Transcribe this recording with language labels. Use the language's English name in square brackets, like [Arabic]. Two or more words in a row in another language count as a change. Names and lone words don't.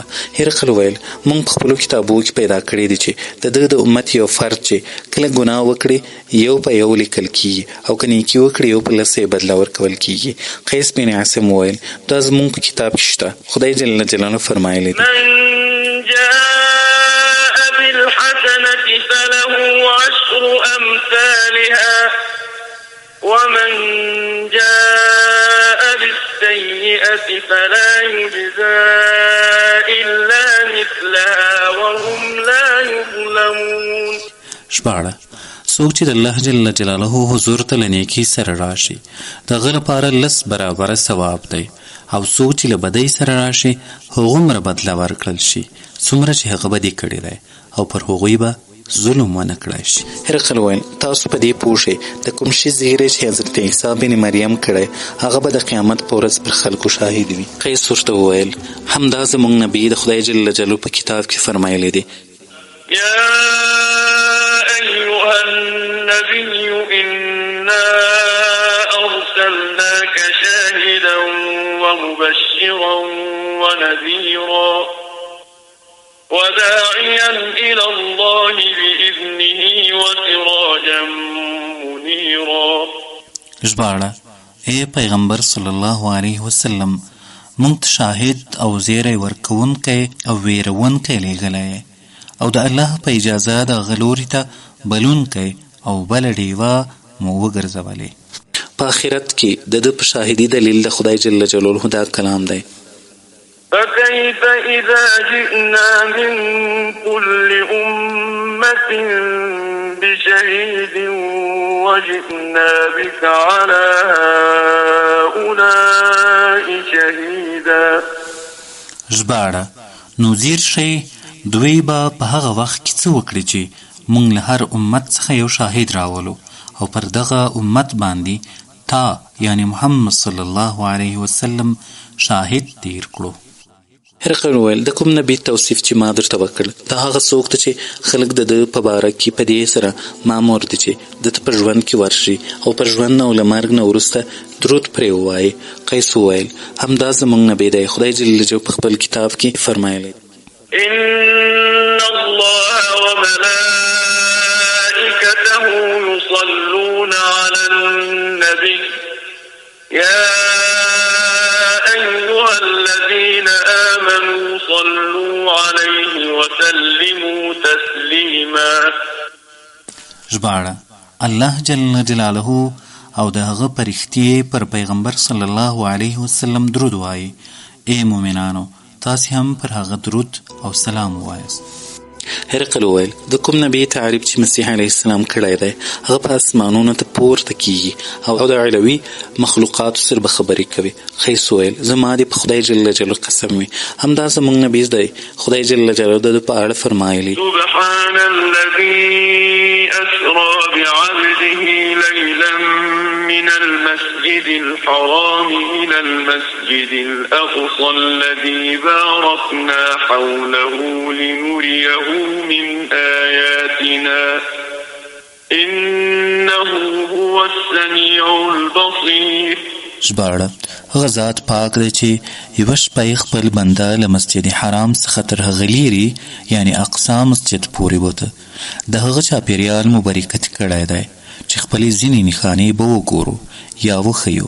[Pashto] هرقل ویل موږ په خپلو کتابو کې پیدا کړي دي چې د ده د امت یو فرد چې کله ګناه وکړي یو په یو لیکل کیږي او که نیکي وکړي یو په 10 بدله ورکول کیږي. قیس بن عاصم ویل دا زموږ په کتاب کې شته. خدای [Arabic] جل جلاله [Pashto] فرمایلی دی [Arabic] من جاء بالحسنة فله 10 أمثالها ومن جاء بالسيئة فلا يجزى إلا مثلها وهم لا يظلمون. [Pashto] شپاړه څوک چې د الله [Arabic] جل جلاله [Pashto] حضور ته له نیکۍ سره راشي د هغه لپاره 10 برابره ثواب دی، او څوک چې له بدۍ سره راشي هغومره بدله ورکړل شي څومره چې هغه بدي کړې دی، او پر هغوی به ظلم ونه کړی شي. هرقل وویل تاسو په دې پوه شئ د کوم شي زیری چې حضرت عیسی بن مریم کړی هغه به د قیامت په ورځ پر خلکو شاهد وي. قیس ورته وویل همدا زموږ نبي د خدای [Arabic] جل جلاله [Pashto] په کتاب کې فرمایلی دی [Arabic] يا أيها النبي إنا أرسلناك شاهدا ومبشرا ونذيرا وداعيا إلى الله بإذنه وسراجا منيرا. [Pashto] ژباړه ای پیغمبر [Arabic] صلی الله علیه وسلم [Pashto] مونږ شاهد او زیری ورکوونکی او ویرونکی لیږلی او د الله په اجازه د غلوري ته بلونکی او بل ډیوه مو وګرځولې. په آخرت کې د ده په شاهدي دلیل د خدای [Arabic] جل جلاله [Pashto] دا کلام دی [Arabic] فكيف إذا جئنا من كل أمة بشهيد وجئنا بك على هؤلاء شهيدا. [Pashto] ژباړه نو زیر شئ دوی به په هغه وخت کې څه وکړي چې موږ له هر امت څخه یو شاهد راولو او پر دغه امت باندې تا یعنی محمد [Arabic] صلی الله علیه وسلم [Pashto] شاهد تیر کړو. هرقل وویل د کوم نبي توصیف چې ما درته وکړ دا هغه څوک ته چې خلک د ده په باره کې په دې سره مامور دي چې د ته په ژوند کې ورشي او پر ژوند نه او له مرګ نه وروسته درود پرې ووایي. قیس وویل همدا زموږ نبي دی، خدای [Arabic] جل جلاله [Pashto] په خپل کتاب کې فرمایلی [Arabic] إن الله وملائكته يصلون على النبي يا أيها الذين آمنوا صلوا عليه وسلموا تسليما. [Pashto] ژباړه الله [Arabic] جل جلاله [Pashto] او د هغه پرښتې پر پیغمبر [Arabic] صلی الله علیه وسلم [Pashto] درود وایي. ای مؤمنانو تاسې هم پر هغه درود او سلام ووایاست. هرقل وویل د کوم نبي تعریف چې مسیح [Arabic] علیه السلام [Pashto] کړی دی هغه په اسمانونو ته پورته کیږي او د علوي مخلوقاتو سره به خبرې کوي. قیس وویل زما دې په خدای [Arabic] جل جلاله [Pashto] قسم وي همدا زموږ نبي دی، خدای [Arabic] جل جلاله [Pashto] د په اړه فرمایلی [Arabic] سبحان الذي أسرى بعبده ليلا من المسجد الحرام إلى المسجد الأقصى الذي باركنا حوله لنريه من آياتنا إنه هو السميع البصير. [Pashto] ژباړه هغه ذات پاک دی چې یوه شپه یې خپل بنده له مسجد حرام څخه تر هغه لیرې یعنی اقصا مسجد پورې بوته د هغه چاپېریال مبارکت کړی دی چې خپلې ځینې نښانې به وګورو یا وښیو.